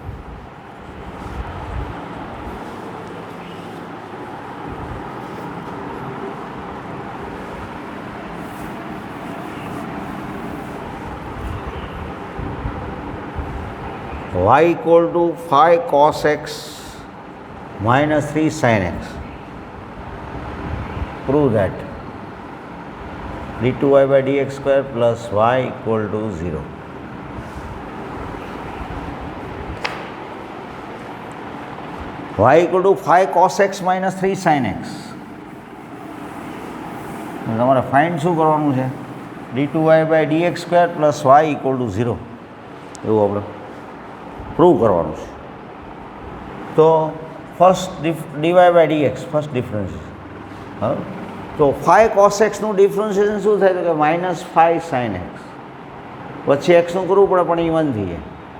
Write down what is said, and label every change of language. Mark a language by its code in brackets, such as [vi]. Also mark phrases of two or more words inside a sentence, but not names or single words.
[en] y = 5 cos x minus 3 sin x. Prove that d2y/dx² plus y = 0. y = 5 cos x minus 3 sin x. [gu] તમારે ફાઇન્ડ શું કરવાનું છે? d2y/dx² plus y = 0 એવું આપણે પ્રૂવ કરવાનું છે. તો ફર્સ્ટ dy/dx [en] first differentiation. [gu] હા, તો 5 cos xનું ડિફરન્શિએશન શું થાય? તો કે -5 sin x, પછી એક્સનું કરવું પડે પણ એ 1 થઈ જાય.